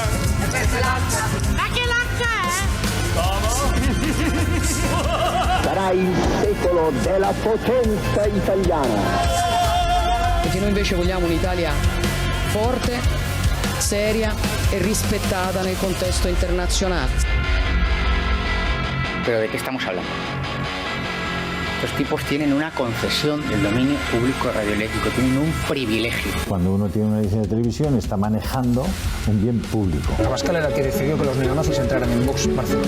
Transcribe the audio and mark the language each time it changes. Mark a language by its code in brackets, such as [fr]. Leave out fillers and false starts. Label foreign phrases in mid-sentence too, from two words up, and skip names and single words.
[it] Ma che lacca è? Sarà il secolo della potenza italiana. Perché noi invece vogliamo un'Italia forte, seria e rispettata nel contesto internazionale. [es] ¿Pero de qué estamos hablando? Estos tipos tienen una concesión del dominio público radioeléctrico, tienen un privilegio. Cuando uno tiene una licencia de televisión está manejando un bien público. Abascal era el que decidió que los neonazis entraran en Vox Barcelona.